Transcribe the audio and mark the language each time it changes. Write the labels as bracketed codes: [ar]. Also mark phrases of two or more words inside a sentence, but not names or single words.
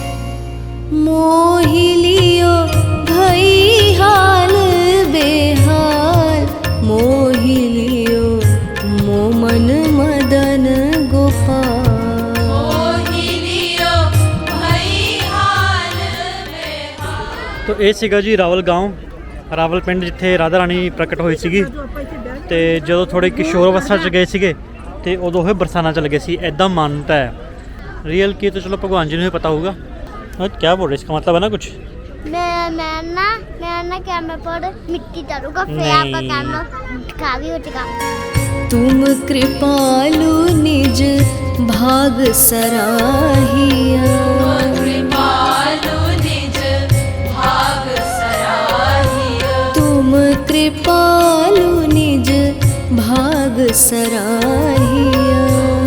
[hi] मोहि लियो भई हाल बेहाल मोहि लियो मो मन मदन गोपाल मोहि लियो भई हाल बेहाल [pa] तो ਇਹ ਸੀਗਾ ਜੀ ਰਾਵਲ ਗਾঁव ਰਾਵਲ ਪਿੰਡ ਜਿੱਥੇ ਰਾਧਾ ਰਾਣੀ ਪ੍ਰਗਟ ਹੋਈ ਸੀਗੀ ਤੇ ਜਦੋਂ ਥੋੜੇ ਕਿਸ਼ੋਰ ਅਵਸਥਾ 'ਚ ਗਏ ਸੀਗੇ ਤੇ ਉਦੋਂ ਇਹ ਬਰਸਾਨਾ ਚਲ ਗਏ ਸੀ ਐਦਾਂ ਮਾਨਤਾ ਹੈ ਰੀਅਲ ਕੀ ਤਾਂ ਚਲੋ ਭਗਵਾਨ ਜੀ ਨੂੰ ਹੀ ਪਤਾ ਹੋਊਗਾ [hi] क्या बोल रहे इसका मतलब है ना कुछ मैं ना कैमरा पर मिट्टी डालूंगा फिर नहीं। आपका कैमरा खाली हो जाएगा तुम कृपालु निज भाग सराहिया कृपालु निज भाग सराहिया तुम कृपालु निज भाग सराहिया